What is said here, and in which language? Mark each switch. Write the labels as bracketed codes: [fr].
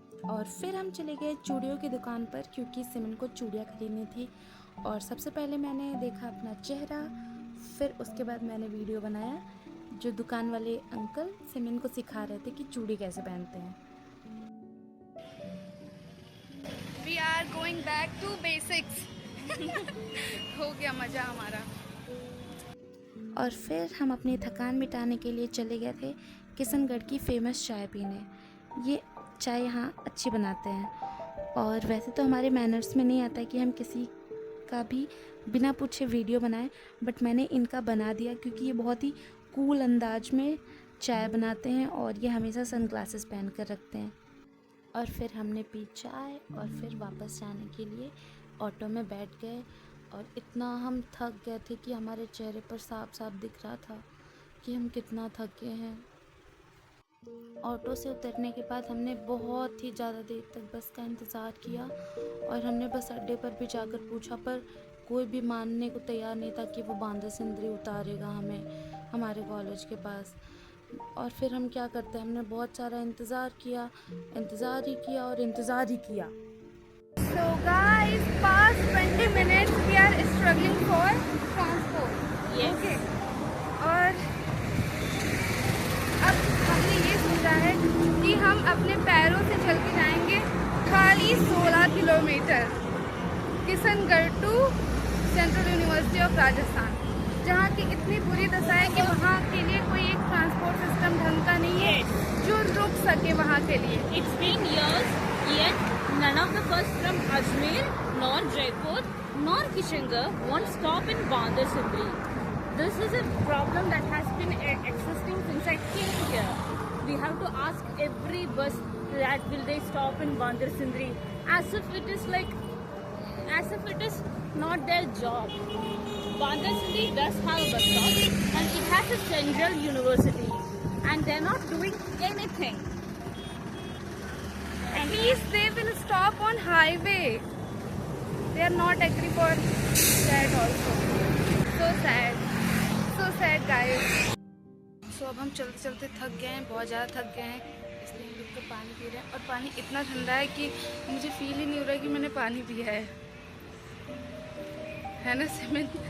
[hi] और फिर हम चले गए चूड़ियों की दुकान पर क्योंकि सिमिन को चूड़ियाँ खरीदनी थी। और सबसे पहले मैंने देखा अपना चेहरा, फिर उसके बाद मैंने वीडियो बनाया। जो दुकान वाले अंकल सिमिन को सिखा रहे थे कि चूड़ी कैसे पहनते हैं। [en] We are going back to basics. [hi] हो गया मज़ा हमारा। और फिर हम अपनी थकान मिटाने के लिए चले गए थे किशनगढ़ की फेमस चाय पीने। ये चाय यहाँ अच्छी बनाते हैं और वैसे तो हमारे मैनर्स में नहीं आता कि हम किसी का भी बिना पूछे वीडियो बनाएं, बट मैंने इनका बना दिया क्योंकि ये बहुत ही कूल अंदाज में चाय बनाते हैं और ये हमेशा सनग्लासेस पहन कर रखते हैं। और फिर हमने पी चाय और फिर वापस जाने के लिए ऑटो में बैठ गए और इतना हम थक गए थे कि हमारे चेहरे पर साफ दिख रहा था कि हम कितना थके हैं। ऑटो से उतरने के बाद हमने बहुत ही ज़्यादा देर तक बस का इंतज़ार किया और हमने बस अड्डे पर भी जाकर पूछा, पर कोई भी मानने को तैयार नहीं था कि वो बांदा-सिंदरी उतारेगा हमें हमारे कॉलेज के पास। और फिर हम क्या करते, हमने बहुत सारा इंतज़ार ही किया। [en] So guys, past 20 minutes we are struggling for transport. Yes. Okay. और अब हमने ये सोचा है कि हम अपने पैरों से चल के जाएंगे खाली 16 kilometre Kishangarh to central university of Rajasthan, जहाँ की इतनी बुरी दशा है कि वहाँ के लिए कोई एक ट्रांसपोर्ट सिस्टम ढंग का नहीं है जो रुक सके वहाँ के लिए। It's been years, yet none of the bus from Ajmer, nor Jaipur, nor Kishangarh won't stop in Bandar-Sindri. This is a problem that has been existing since I came here. We have to ask every bus that will they stop in Bandar-Sindri, as if it is not their job. Bandar-Sindri does have a bus stop and it has a central university, and they're not doing anything. At least they will stop on highway. They are not agree for that also. So sad guys. [hi] So अब हम चलते चलते थक गए हैं, बहुत ज़्यादा थक गए हैं, इसलिए हम रुक कर पानी पी रहे हैं। और पानी इतना ठंडा है कि मुझे फील ही नहीं हो रहा है कि मैंने पानी पिया है ना सिमिन?